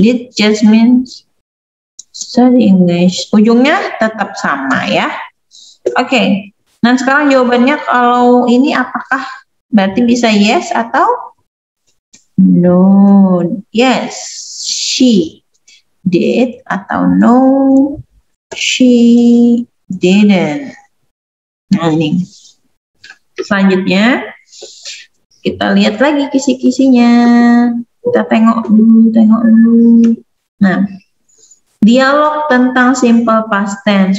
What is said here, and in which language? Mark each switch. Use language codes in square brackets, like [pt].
[en] Did Jasmine study English? [id] Ujungnya tetap sama ya. Oke. Nah sekarang jawabannya kalau ini apakah berarti bisa yes atau no? [en] Yes, she did atau no, she didn't. [id] Nah ini. Selanjutnya kita lihat lagi kisi-kisinya. Kita tengok dulu. Nah, dialog tentang simple past tense.